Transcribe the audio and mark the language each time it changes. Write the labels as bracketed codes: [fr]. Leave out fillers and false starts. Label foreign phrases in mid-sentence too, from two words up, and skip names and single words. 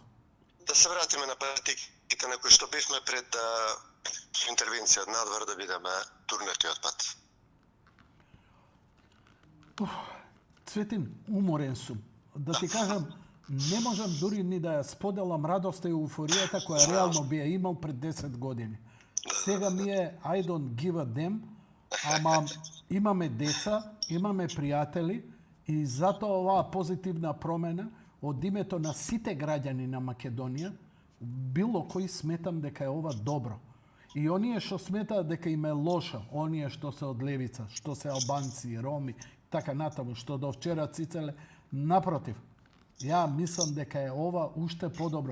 [mk] Да се вратиме на практиките на кои што бевме пред интервенција надвор да бидеме турнати од пат. Цветин, уморен сум. Да ти кажам, не можам дури ни да ја споделам радоста и еуфоријата која реално би ја имал пред 10 години. Сега ми е [en] I don't give a damn, [mk] ама имаме деца, имаме пријатели и затоа оваа позитивна промена од името на сите граѓани на Македонија, било кој сметам дека е ова добро. И оние што сметаат дека им е лошо, оние што се од левица, што се албанци, роми, така натаму, што до вчера цицеле, напротив, ја мислам дека е ова уште подобро.